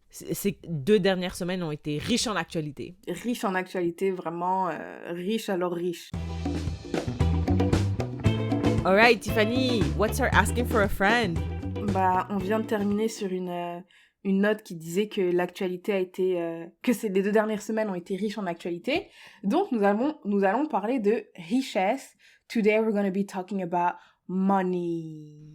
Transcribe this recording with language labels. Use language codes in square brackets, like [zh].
[fr] Ces 2 dernières semaines ont été riches en actualité. Riches en actualité, vraiment riches alors riches. [en] All right, Tiffany, what's her asking for a friend? [fr] Bah, on vient de terminer sur une note qui disait que l'actualité a été... que les 2 dernières semaines ont été riches en actualité. Donc, nous allons parler de richesse. [en] Today, we're going to be talking about money.